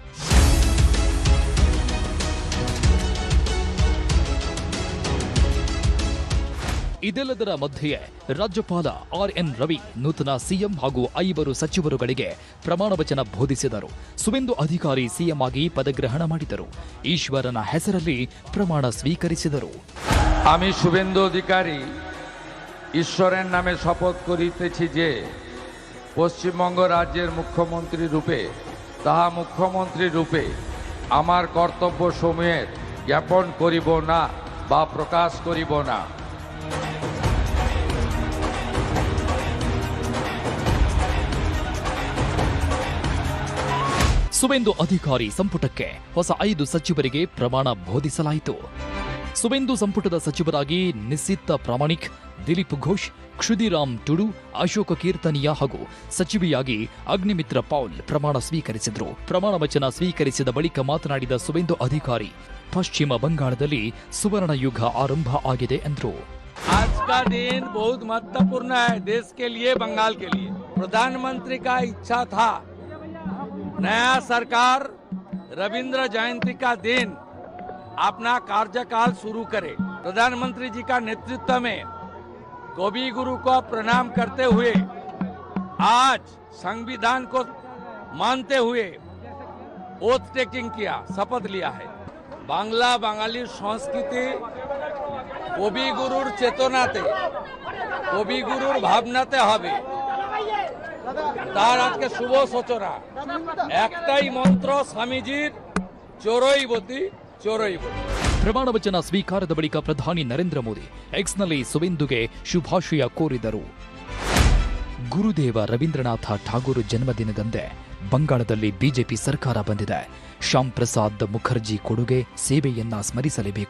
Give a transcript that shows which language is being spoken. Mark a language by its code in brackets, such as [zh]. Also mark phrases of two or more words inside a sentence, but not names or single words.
[kn] ಇದೆಲ್ಲದರ ಮಧ್ಯೆ ರಾಜ್ಯಪಾಲ ಆರ್.ಎನ್. ರವಿ ನೂತನ ಸಿಎಂ ಹಾಗೂ 5 ಸಚಿವರುಗಳಿಗೆ ಪ್ರಮಾಣ ವಚನ ಬೋಧಿಸಿದರು. ಸುವೇಂದು ಅಧಿಕಾರಿ ಸಿಎಂ ಆಗಿ ಪದಗ್ರಹಣ ಮಾಡಿದರು. ಈಶ್ವರನ ಹೆಸರಲ್ಲಿ ಪ್ರಮಾಣ ಸ್ವೀಕರಿಸಿದರು. আমি শুভেন্দু অধিকারী ঈশ্বরের নামে শপথ করিতেছি যে পশ্চিমবঙ্গ রাজ্যের মুখ্যমন্ত্রী রূপে তাহা মুখ্যমন্ত্রী রূপে আমার কর্তব্য সমূহের জ্ঞাপন করিব না বা প্রকাশ করিব না। ಸುವೇಂದು ಅಧಿಕಾರಿ ಸಂಪುಟಕ್ಕೆ ಹೊಸ 5 ಸಚಿವರಿಗೆ ಪ್ರಮಾಣ ಬೋಧಿಸಲಾಯಿತು. ಸುವೇಂದು ಸಂಪುಟದ ಸಚಿವರಾಗಿ ನಿಸಿತ್ ಪ್ರಾಮಾಣಿಕ್, ದಿಲೀಪ್ ಘೋಷ್, ಕ್ಷುದಿರಾಮ್ ಟುಡು, ಅಶೋಕ ಕೀರ್ತನಿಯಾ ಹಾಗೂ ಸಚಿವೆಯಾಗಿ ಅಗ್ನಿಮಿತ್ರ ಪೌಲ್ ಪ್ರಮಾಣ ಸ್ವೀಕರಿಸಿದರು. ಪ್ರಮಾಣ ವಚನ ಸ್ವೀಕರಿಸಿದ ಬಳಿಕ ಮಾತನಾಡಿದ ಸುವೇಂದು ಅಧಿಕಾರಿ, ಪಶ್ಚಿಮ ಬಂಗಾಳದಲ್ಲಿ ಸುವರ್ಣ ಯುಗ ಆರಂಭ ಆಗಿದೆ ಎಂದರು. [hi] आज का दिन बहुत महत्वपूर्ण है देश के लिए, बंगाल के लिए। प्रधानमंत्री का इच्छा था नया सरकार रविंद्र जयंती का दिन अपना कार्यकाल शुरू करे। प्रधानमंत्री जी का नेतृत्व में कवि गुरु को प्रणाम करते हुए आज संविधान को मानते हुए [en] oath taking [hi] किया, शपथ लिया है। [bn] বাংলা বাঙালি সংস্কৃতি কবি গুরুর চেতনাতে কবিগুরুর ভাবনাতে হবে তার আজকে শুভ সূচনা। একটাই মন্ত্র স্বামীজির, [sa] চোরৈবতী চোরৈবতী। [kn] ಪ್ರಮಾಣ ವಚನ ಸ್ವೀಕಾರದ ಬಳಿಕ ಪ್ರಧಾನಿ ನರೇಂದ್ರ ಮೋದಿ ಎಕ್ಸ್ನಲ್ಲಿ ಸುವೇಂದುಗೆ ಶುಭಾಶಯ ಕೋರಿದರು. ಗುರುದೇವ ರವೀಂದ್ರನಾಥ ಠಾಗೂರ್ ಜನ್ಮದಿನದಂದೇ ಬಂಗಾಳದಲ್ಲಿ ಬಿಜೆಪಿ ಸರ್ಕಾರ ಬಂದಿದೆ. ಶ್ಯಾಮ್ ಪ್ರಸಾದ್ ಮುಖರ್ಜಿ ಕೊಡುಗೆ ಸೇವೆಯನ್ನ ಸ್ಮರಿಸಲೇಬೇಕು.